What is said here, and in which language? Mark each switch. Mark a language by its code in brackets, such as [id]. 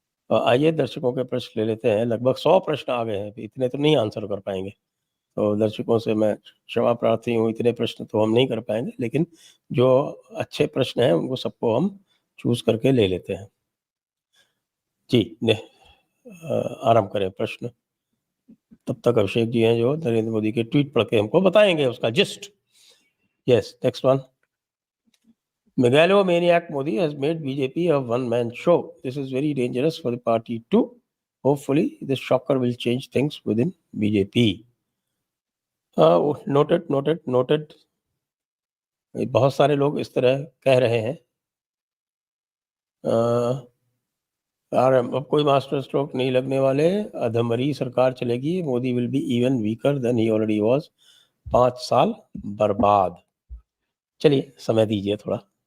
[hi] आइए दर्शकों के प्रश्न ले लेते हैं। लगभग 100 प्रश्न आ गए हैं, इतने तो नहीं आंसर कर पाएंगे, तो दर्शकों से मैं क्षमा प्रार्थी हूँ, इतने प्रश्न तो हम नहीं कर पाएंगे, लेकिन जो अच्छे प्रश्न हैं उनको सबको हम चूज करके ले लेते हैं। जी, आरंभ करें प्रश्न। तब तक अभिषेक जी हैं जो नरेंद्र मोदी के ट्वीट पढ़ के हमको बताएंगे उसका gist. [en] Yes, next one. Megalomaniac Modi has made BJP a one-man show. This is very dangerous for the party too. Hopefully, this shocker will change things within BJP. Noted. [hi] बहुत सारे लोग इस तरह कह रहे हैं। और अब कोई मास्टर स्ट्रोक नहीं लगने वाले, अधमरी सरकार चलेगी, [en] Modi will be even weaker than he already was. [hi] 5 साल बर्बाद। चलिए समय दीजिए थोड़ा।